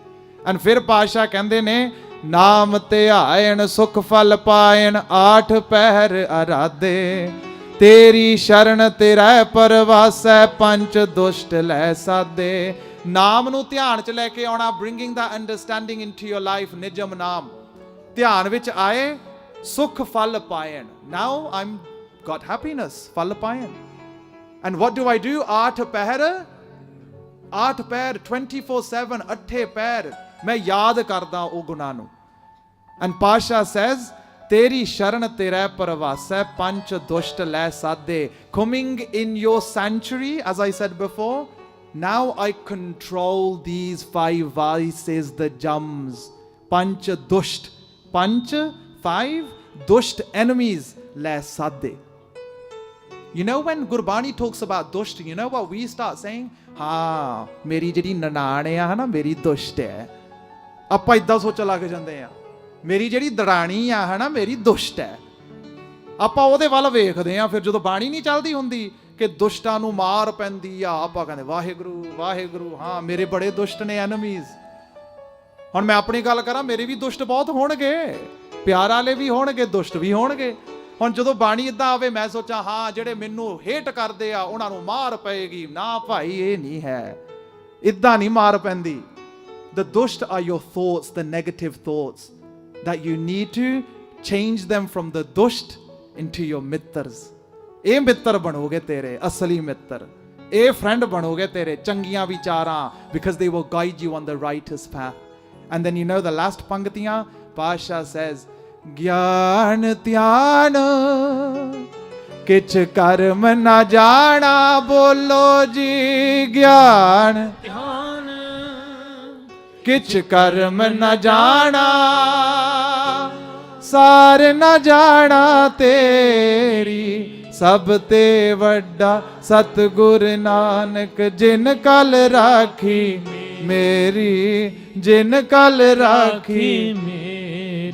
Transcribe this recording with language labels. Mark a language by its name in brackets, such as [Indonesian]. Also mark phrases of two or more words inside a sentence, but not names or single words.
[Punjabi] ਐਂਡ ਫਿਰ ਪਾਤਸ਼ਾਹ ਕਹਿੰਦੇ ਨੇ, ਨਾਮ ਧਿਆਇਣ ਸੁਖ ਫਲ ਪਾਇਣ, ਆਠ ਪਹਿਰ ਅਰਾਧੇ, ਤੇਰੀ ਸ਼ਰਨ ਤੇ ਰਹਿ ਪਰਵਾਸੈ, ਪੰਚ ਦੁਸ਼ਟ ਲੈ ਸਾਧੇ। ਨਾਮ ਨੂੰ ਧਿਆਨ ਚ ਲੈ ਕੇ ਆਉਣਾ, [English] bringing that understanding into your life, [Punjabi] ਨਿਜਮ ਨਾਮ ਧਿਆਨ ਵਿੱਚ ਆਏ, ਸੁਖ ਫਲ ਪਾਇਣ। [English] Now I'm got happiness, [Punjabi] ਫਲ ਪਾਇਣ। [English] And what do I do? [Punjabi] ਆਠ ਪਹਿਰ 24/7, ਅੱਠੇ ਪਹਿਰ ਮੈਂ ਯਾਦ ਕਰਦਾ ਉਹ ਗੁਨਾਹ ਨੂੰ। [English] And Pasha says, [Punjabi] ਤੇਰੀ ਸ਼ਰਨ ਤੇ ਰਹਿ ਪਰਵਾਸੈ, ਪੰਚ ਦੁਸ਼ਟ ਲੈ ਸਾਧੇ। [English] Coming in your sanctuary, as I said before, now I control these 5 vices, the jams. [Punjabi] ਪੰਚ ਦੁਸ਼ਟ, ਪੰਚ 5 ਦੁਸ਼ਟ enemies ਲੈ ਸਾਧੇ। [English] You know when Gurbani talks about dusht, you know what we start saying? [Punjabi] ਹਾਂ ਮੇਰੀ ਜਿਹੜੀ ਨਨਾਣ ਆ ਨਾ, ਮੇਰੀ ਦੁਸ਼ਟ ਹੈ। ਆਪਾਂ ਇਦਾਂ ਸੋਚਣ ਲੱਗ ਜਾਂਦੇ ਆ, ਮੇਰੀ ਜਿਹੜੀ ਦਰਾਣੀ ਆ ਹਨਾ, ਮੇਰੀ ਦੁਸ਼ਟ ਹੈ। ਆਪਾਂ ਉਹਦੇ ਵੱਲ ਵੇਖਦੇ ਆ, ਫਿਰ ਜਦੋਂ ਬਾਣੀ ਨਹੀਂ ਚੱਲਦੀ ਹੁੰਦੀ ਕਿ ਦੁਸ਼ਟਾਂ ਨੂੰ ਮਾਰ ਪੈਂਦੀ ਆ, ਆਪਾਂ ਕਹਿੰਦੇ ਵਾਹਿਗੁਰੂ ਵਾਹਿਗੁਰੂ, ਹਾਂ ਮੇਰੇ ਬੜੇ ਦੁਸ਼ਟ ਨੇ ਐਨਮੀਜ਼। ਹੁਣ ਮੈਂ ਆਪਣੀ ਗੱਲ ਕਰਾਂ, ਮੇਰੇ ਵੀ ਦੁਸ਼ਟ ਬਹੁਤ ਹੋਣਗੇ, ਪਿਆਰ ਵਾਲੇ ਵੀ ਹੋਣਗੇ, ਦੁਸ਼ਟ ਵੀ ਹੋਣਗੇ। ਹੁਣ ਜਦੋਂ ਬਾਣੀ ਇਦਾਂ ਆਵੇ, ਮੈਂ ਸੋਚਾਂ ਹਾਂ ਜਿਹੜੇ ਮੈਨੂੰ ਹੇਟ ਕਰਦੇ ਆ ਉਹਨਾਂ ਨੂੰ ਮਾਰ ਪਏਗੀ, ਨਾ ਭਾਈ ਇਹ ਨਹੀਂ ਹੈ, ਇਦਾਂ ਨਹੀਂ ਮਾਰ ਪੈਂਦੀ। [English] The dusht are your thoughts, the negative thoughts, that you need to change them from the dusht into your mittars. [Punjabi] ਇਹ ਮਿੱਤਰ ਬਣੋਗੇ ਤੇਰੇ ਅਸਲੀ ਮਿੱਤਰ, ਇਹ ਫਰੈਂਡ ਬਣੋਗੇ ਤੇਰੇ ਚੰਗੀਆਂ ਵਿਚਾਰਾਂ, [English] because they will guide you on the righteous path. And then you know the last [Punjabi] ਪੰਗਤੀਆਂ, [English] Pasha says, [Punjabi] ਗਿਆਨ ਧਿਆਨ ਕਿਛ ਕਰਮ ਨਾ ਜਾਣਾ, ਬੋਲੋ ਜੀ ਗਿਆਨ ਧਿਆਨ ਕਿਛ ਕਰਮ ਨਾ ਜਾਣਾ, ਸਾਰ ਨਾ ਜਾਣਾ ਤੇਰੀ, ਸਭ ਤੇ ਵੱਡਾ ਸਤਿਗੁਰ ਨਾਨਕ, ਜਿਨ ਕਲ ਰਾਖੀ ਮੇਰੀ, ਜਿਨ ਕਲ ਰਾਖੀ ਮੇਰੀ।